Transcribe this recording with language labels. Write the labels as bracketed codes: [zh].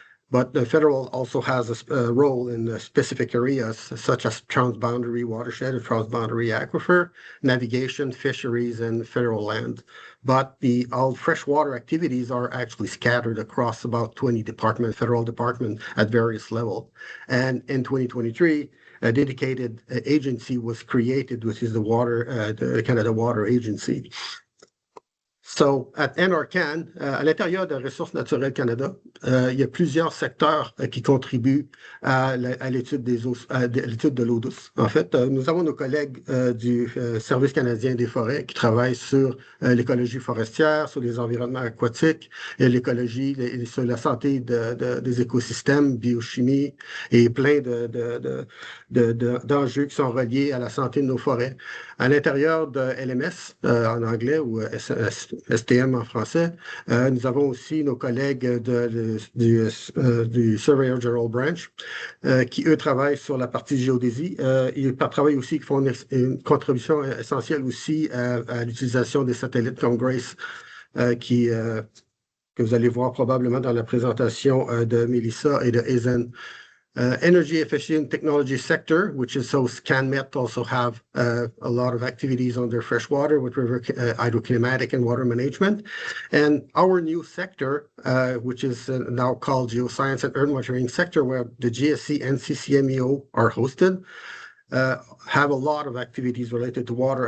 [en] But the federal also has a role in specific areas such as transboundary watershed and transboundary aquifer, navigation, fisheries, and federal land. But all freshwater activities are actually scattered across about 20 federal departments at various levels. And in 2023, a dedicated agency was created, which is the Canada Water Agency. So, at RNCan, [fr] à l'intérieur de Ressources naturelles Canada, il y a plusieurs secteurs qui contribuent à l'étude de l'eau douce. En fait, nous avons nos collègues du Service canadien des forêts qui travaillent sur l'écologie forestière, sur les environnements aquatiques, et l'écologie, sur la santé des écosystèmes, biochimie et plein d'enjeux qui sont reliés à la santé de nos forêts. À l'intérieur de LMS, en anglais, ou STM en français, nous avons aussi nos collègues du Surveyor General Branch qui, eux, travaillent sur la partie géodésie. Ils travaillent aussi, qui font une contribution essentielle aussi à l'utilisation des satellites comme GRACE, que vous allez voir probablement dans la présentation de Melissa et de Ezen. [en] Energy efficient technology sector, which is so CanMet also have a lot of activities on their freshwater with river hydroclimatic and water management. And our new sector, which is now called Geoscience and Earth Monitoring sector, where the GSC and CCMEO are hosted, have a lot of activities related to water.